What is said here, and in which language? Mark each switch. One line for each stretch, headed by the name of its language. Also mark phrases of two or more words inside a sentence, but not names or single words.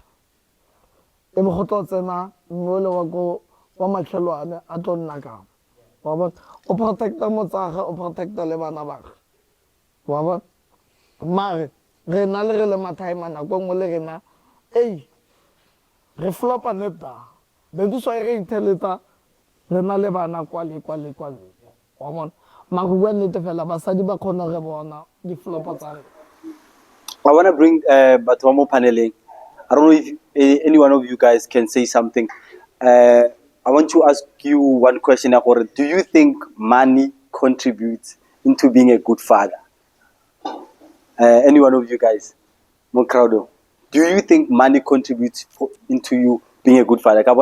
Tswana: E mo go tlo tsena mmole wa matlhelwane a tlo nna ka. Wa bona? O protecta motsage o protecta le bana ba gagwe. Wa bona? Mare re na le mathaima nako nngwe le rena re flopa net down.
English: Then that's why
Tswana: re iteletsa re na le bana kwale. Wa bona? Mare bua nnete fela basadi ba kgona re bona di flopa tsa re.
English: I want to bring
Tswana: batho ba mo paneleng.
English: I don't know if any one of you guys can say something. I want to ask you one question. Do you think money contributes into being a good father? Any one of you guys? Mokraudo. Do you think money contributes into you being a good father?